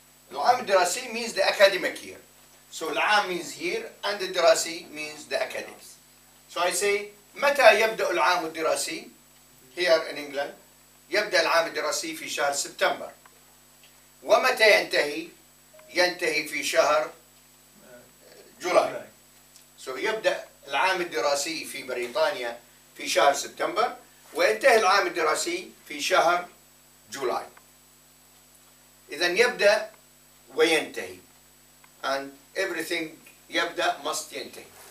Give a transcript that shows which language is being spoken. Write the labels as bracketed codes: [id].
[en] العام الدراسي means the academic year. So العام means year and the دراسي means the academic. So I say [ar] متى يبدأ العام الدراسي? [en] Here in England [ar] يبدأ العام الدراسي في شهر سبتمبر. ومتى ينتهي؟ ينتهي في شهر جولاي. So يبدأ العام الدراسي في بريطانيا في شهر سبتمبر وينتهي العام الدراسي في شهر جولاي. إذا يبدأ وينتهي. [en] And everything يبدأ must ينتهي.